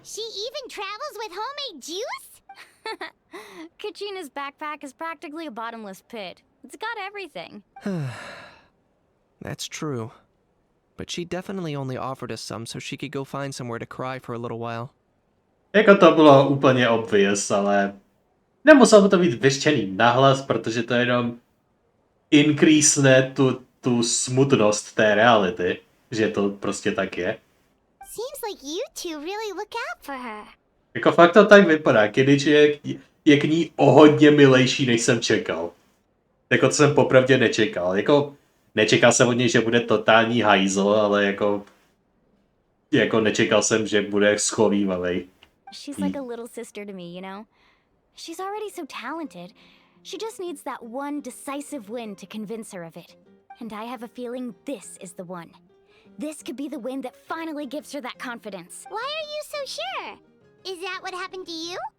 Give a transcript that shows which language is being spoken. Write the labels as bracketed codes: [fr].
[en] She even travels with homemade juice? Kachina's backpack is practically a bottomless pit. It's got everything. That's true. But she definitely only offered us some so she could go find somewhere to cry for a little while. [cs] Jako to bylo úplně obvious, ale nemuselo to být vyřčený nahlas, protože to jenom increasne tu smutnost té reality, že to prostě tak je. [en] Seems like you two really look out for her. [cs] Jako fakt to tak vypadá, Kidič je k ní o hodně milejší, než jsem čekal. Jako to jsem popravdě nečekal. Jako nečekal jsem od něj, že bude totální hajzl, ale jako nečekal jsem, že bude schovívavej. [en] She's like a little sister to me, you know? She's already so talented. She just needs that one decisive win to convince her of it. And I have a feeling this is the one. This could be the win that finally gives her that confidence. Why are you so sure? Is that what happened to you?